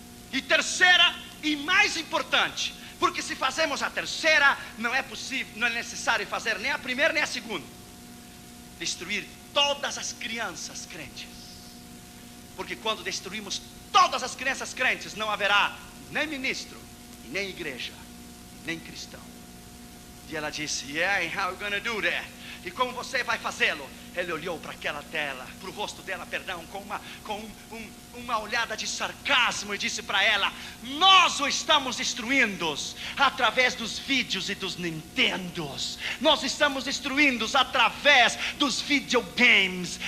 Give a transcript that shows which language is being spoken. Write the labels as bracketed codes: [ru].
[pt] E terceira e mais importante, porque se fazemos a terceira, não é necessário fazer nem a primeira nem a segunda: destruir todas as crianças crentes. Porque quando destruímos todas as crianças crentes, não haverá nem ministro, nem igreja, nem cristão. E ela disse: [en] yeah, and how are you gonna do that? [pt] E como você vai fazê-lo? Ele olhou para aquela tela, para o rosto dela, perdão, com uma olhada de sarcasmo, e disse para ela: nós o estamos destruindo através dos vídeos e dos Nintendos. Nós estamos destruindo através dos videogames.